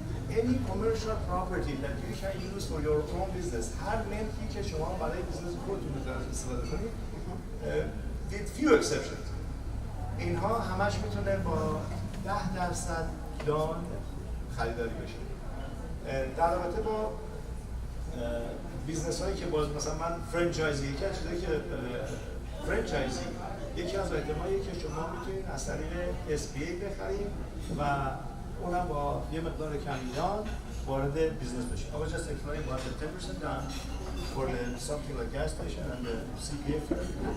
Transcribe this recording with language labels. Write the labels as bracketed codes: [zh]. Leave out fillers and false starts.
[en] Any commercial property that you can use for your own business, [fa] هر ملکی که شما برای بیزنس خودتون استفاده کنید، [en] with few exceptions. [fa] اینها همش میتونه با 10% دان خریداری بشه. در رابطه با بیزنس هایی که باز مثلا من فرانچایزی، یکی از چیزایی که فرانچایزی یکی از ایتمایی که شما میتونید از طریق SBA بخرید و اونم با یه مقدار کمیدان وارد بیزنس بشید. [en] I was just explaining about the 10% down for the something like gas station and the CPA firm.